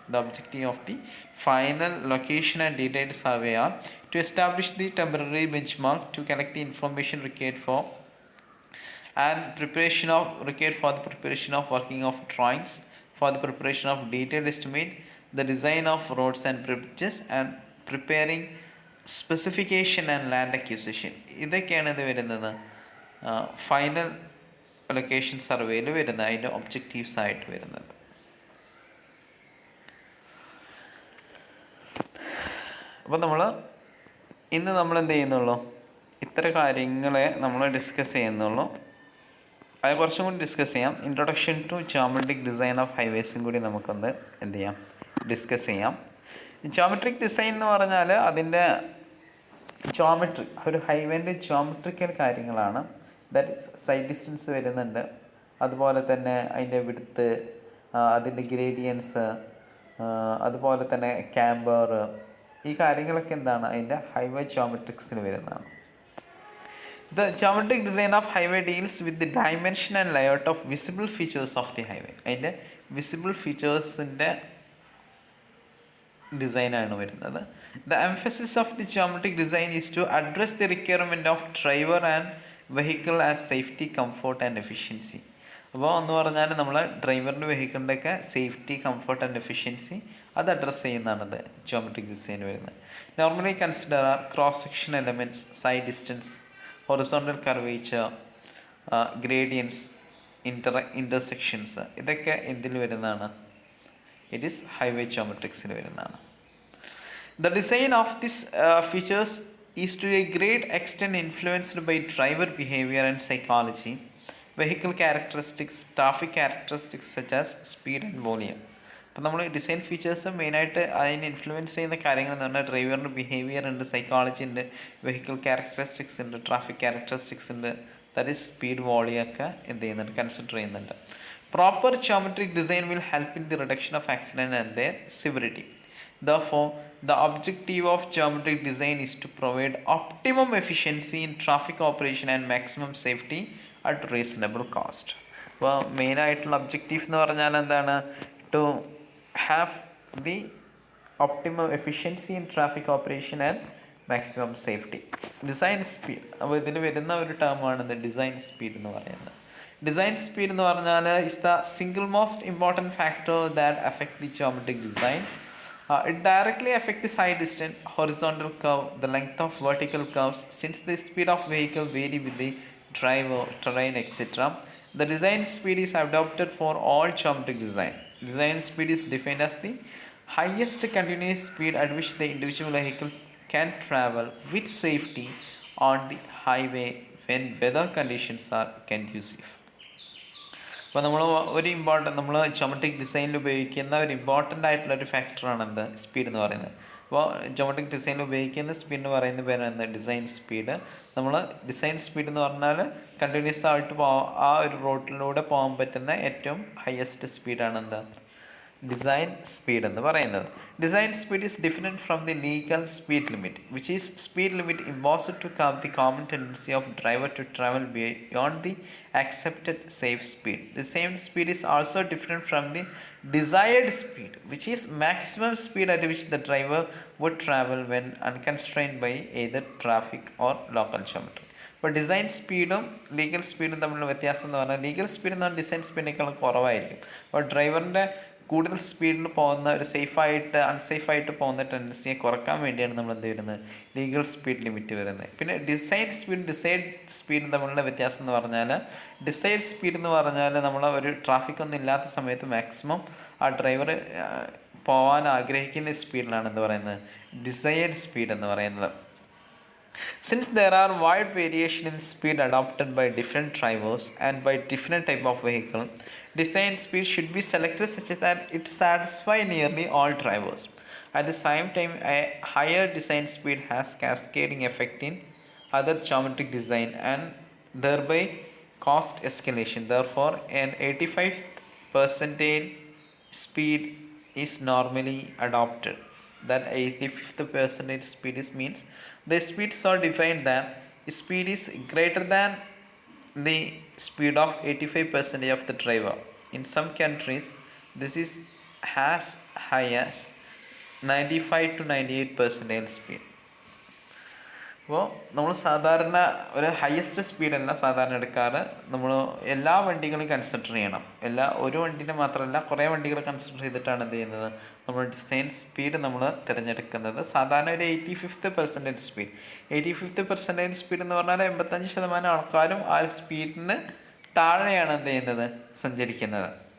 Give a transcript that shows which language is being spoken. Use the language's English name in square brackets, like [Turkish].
[English] The objective of the final location and detailed survey are to establish the temporary benchmark, to collect the information required for the preparation of working of drawings, for the preparation of detailed estimate, the design of roads and bridges, and preparing specification and land acquisition. [Malayalam] ഇതൊക്കെയാണ് ഇത് വരുന്നത് final location സർവേയിൽ വരുന്നത്, അതിൻ്റെ objectives ആയിട്ട് വരുന്നത്. അപ്പോൾ ഇന്ന് നമ്മൾ എന്ത് ചെയ്യുന്നുള്ളൂ, ഇത്ര കാര്യങ്ങളെ നമ്മൾ ഡിസ്കസ് ചെയ്യുന്നുള്ളൂ. അത് കുറച്ചും കൂടി ഡിസ്കസ് ചെയ്യാം. Introduction to geometric design of ഹൈവേസും കൂടി നമുക്കൊന്ന് എന്ത് ചെയ്യാം, ഡിസ്കസ് ചെയ്യാം. ജോമെട്രിക് ഡിസൈൻ എന്ന് പറഞ്ഞാൽ അതിൻ്റെ ജോമെട്രി, ഒരു ഹൈവേൻ്റെ ജോമെട്രിക്കൽ കാര്യങ്ങളാണ്. [English] that is [Malayalam] സൈഡ് ഡിസ്റ്റൻസ് വരുന്നുണ്ട്, അതുപോലെ തന്നെ അതിൻ്റെ വിഡ്ത്ത്, അതിൻ്റെ ഗ്രേഡിയൻസ്, അതുപോലെ തന്നെ ക്യാമ്പർ, ഈ കാര്യങ്ങളൊക്കെ എന്താണ് അതിൻ്റെ ഹൈവേ ജോമെട്രിക്സിൽ വരുന്നതാണ്. [English] The geometric design of highway deals with the dimension and layout of visible features of the highway. [Malayalam] അതിൻ്റെ വിസിബിൾ ഫീച്ചേഴ്സിൻ്റെ ഡിസൈനാണ് വരുന്നത്. [English] The emphasis of the geometric design is to address the requirement of driver and vehicle as safety, comfort and efficiency. [Malayalam] അപ്പോൾ എന്ന് പറഞ്ഞാൽ നമ്മൾ ഡ്രൈവറിൻ്റെ വെഹിക്കിളിൻ്റെ ഒക്കെ safety, comfort and efficiency അത് അഡ്രസ്സ് ചെയ്യുന്നതാണത് ജോമെട്രിക് ഡിസൈൻ വരുന്നത്. Normally consider R cross section elements, sight distance, horizontal curvature, gradients, intersections, ഇതൊക്കെ എന്തിൽ വരുന്നതാണ്, [English] it is [Malayalam] ഹൈവേ ജോമെട്രിക്സിൽ വരുന്നതാണ്. [English] The design of this features is to a great extent influenced by driver behaviour and psychology, vehicle characteristics, traffic characteristics such as speed and volume. [Malayalam] അപ്പോൾ നമ്മൾ design features മെയിനായിട്ട് അതിനെ influence ചെയ്യുന്ന കാര്യങ്ങൾ എന്ന് പറഞ്ഞാൽ ഡ്രൈവറിൻ്റെ ബിഹേവിയർ ഉണ്ട്, സൈക്കോളജി ഉണ്ട്, വെഹിക്കിൾ ക്യാരക്ടറിസ്റ്റിക്സ് ഉണ്ട്, ട്രാഫിക് ക്യാരക്ടറിസ്റ്റിക്സ് ഉണ്ട്, [English] that is [Malayalam] സ്പീഡ്, വോളിയം ഒക്കെ എന്ത് ചെയ്യുന്നുണ്ട്, കൺസിഡർ ചെയ്യുന്നുണ്ട്. [English] Proper geometric design will help in the reduction of accident and their severity. Therefore, the objective of geometric design is to provide optimum efficiency in traffic operation and maximum safety at reasonable cost. [Malayalam] അപ്പോൾ മെയിനായിട്ടുള്ള objective എന്ന് പറഞ്ഞാൽ എന്താണ്, [English] To have the optimum efficiency in traffic operation and maximum safety. [Malayalam] Design speed, അപ്പോൾ ഇതിൽ വരുന്ന ഒരു ടേമാണ് design speed എന്ന് പറയുന്നത്. [English] design speed [Malayalam] എന്ന് പറഞ്ഞാൽ [English] is the single most important factor that affect the geometric design. It directly affects the side distance, horizontal curve, the length of vertical curves, since the speed of vehicle vary with the driver, terrain, etc. The design speed is adopted for all geometric design. Design speed is defined as the highest continuous speed at which the individual vehicle can travel with safety on the highway when weather conditions are conducive. [Malayalam] അപ്പോൾ നമ്മൾ geometric ഡിസൈനിൽ ഉപയോഗിക്കുന്ന ഒരു important ആയിട്ടുള്ളൊരു ഫാക്ടറാണ് എന്ത്, speed എന്ന് പറയുന്നത്. അപ്പോൾ ജോമെട്രിക് ഡിസൈനിൽ ഉപയോഗിക്കുന്ന സ്പീഡ് എന്ന് പറയുന്ന പേരാണ് ഡിസൈൻ സ്പീഡ്. നമ്മൾ ഡിസൈൻ സ്പീഡ് എന്ന് പറഞ്ഞാൽ കണ്ടിന്യൂസ് ആയിട്ട് ആ ഒരു റോഡിലൂടെ പോകാൻ പറ്റുന്ന ഏറ്റവും ഹയസ്റ്റ് സ്പീഡാണ് എന്താ, ഡിസൈൻ സ്പീഡ് എന്ന് പറയുന്നത്. [English] Design speed is different from the legal speed limit, which is speed limit imposed to curb the common tendency of driver to travel beyond the accepted safe speed. The same speed is also different from the desired speed, which is maximum speed at which the driver would travel when unconstrained by either traffic or local geometry. [Malayalam] അപ്പോൾ design സ്പീഡും legal സ്പീഡും തമ്മിലുള്ള വ്യത്യാസം എന്ന് പറഞ്ഞാൽ legal speed എന്ന് പറഞ്ഞാൽ design സ്പീഡിനേക്കാളും കുറവായിരിക്കും. അപ്പോൾ ഡ്രൈവറിൻ്റെ കൂടുതൽ സ്പീഡിൽ പോകുന്ന ഒരു അൺസേഫായിട്ട് പോകുന്ന ടെൻഡൻസിയെ കുറക്കാൻ വേണ്ടിയാണ് നമ്മൾ എന്ത് വരുന്നത്, ലീഗൽ സ്പീഡ് ലിമിറ്റ് വരുന്നത്. പിന്നെ ഡിസൈഡ് സ്പീഡും തമ്മിലുള്ള വ്യത്യാസം എന്ന് പറഞ്ഞാൽ ഡിസൈഡ് സ്പീഡ് എന്ന് പറഞ്ഞാൽ നമ്മൾ ഒരു ട്രാഫിക് ഒന്നും ഇല്ലാത്ത സമയത്ത് മാക്സിമം ആ ഡ്രൈവർ പോകാൻ ആഗ്രഹിക്കുന്ന സ്പീഡിലാണ് എന്ത് പറയുന്നത്, ഡിസൈർഡ് സ്പീഡ് എന്ന് പറയുന്നത്. [English] Since there are wide variation in speed adopted by different drivers and by different type of vehicle, design speed should be selected such that it satisfy nearly all drivers. At the same time, a higher design speed has cascading effect in other geometric design and thereby cost escalation. Therefore, an 85 percentile speed is normally adopted. That 85th percentile speed is means the speed so defined that speed is greater than the speed of 85% of the driver. In some countries, this is as high as 95 to 98 percentile speed. [Malayalam] അപ്പോൾ നമ്മൾ സാധാരണ ഒരു highest സ്പീഡല്ല സാധാരണ എടുക്കാറ്. നമ്മൾ എല്ലാ വണ്ടികളും consider ചെയ്യണം. ഒരു വണ്ടീനെ മാത്രമല്ല, കുറേ വണ്ടികൾ കൺസിഡർ ചെയ്തിട്ടാണ് എന്ത് ചെയ്യുന്നത്, നമ്മൾ ഡിസൈൻ സ്പീഡ് നമ്മൾ തിരഞ്ഞെടുക്കുന്നത്. സാധാരണ ഒരു 85th percentile speed. 85th percentile speed എന്ന് പറഞ്ഞാൽ 85% ആൾക്കാരും ആ സ്പീഡിന് താഴെയാണ് എന്ത് ചെയ്യുന്നത്, സഞ്ചരിക്കുന്നത്.